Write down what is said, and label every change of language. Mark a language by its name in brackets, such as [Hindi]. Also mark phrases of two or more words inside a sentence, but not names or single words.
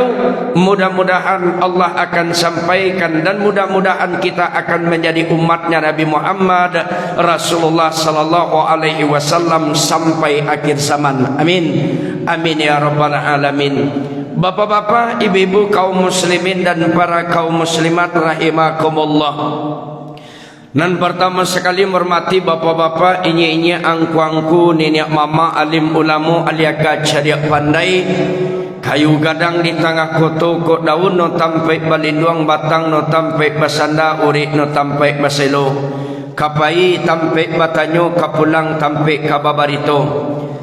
[Indonesian] Mudah-mudahan Allah akan sampaikan, dan mudah-mudahan kita akan menjadi umatnya Nabi Muhammad Rasulullah [Arabic] صلى الله عليه وسلم [Indonesian] sampai akhir zaman. [Arabic] آمين. آمين يا رب العالمين. [Indonesian] Bapak-bapak, ibu-ibu, kaum muslimin dan para kaum muslimat rahimakumullah. [Minangkabau] Nan pertama sekali hormati bapak-bapak, inye-inye, angku-angku, nenek mama, alim ulama, aliaka cariak pandai, kayu gadang di tengah koto kok daun no tampai balinduang batang no tampai basanda urik no tampai baselo kapai tampai batanyo kapulang tampai kababarito.